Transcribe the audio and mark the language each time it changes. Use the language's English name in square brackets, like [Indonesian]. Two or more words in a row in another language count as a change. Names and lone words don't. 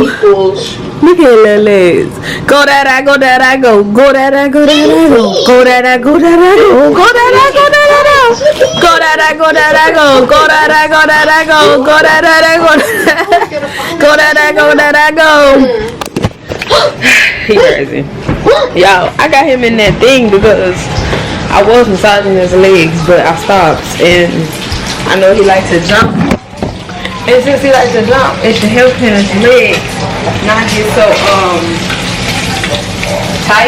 [English] equals Look at little legs. Go, Dada, go, Dada, go. Go, Dada, go, Dada, go. Go, Dada, go, Dada, go. Go, Dada, go, Dada, go. Go, Dada, go, Dada, go. Go, Dada, go, Dada, go. Go, Dada, go, Dada. Go, Dada, go, Dada, go. He crazy. Yo, I got him in that thing because I was massaging his legs, but I stopped, and I know he likes to jump. And since he likes to jump, it should help his legs not get so tight.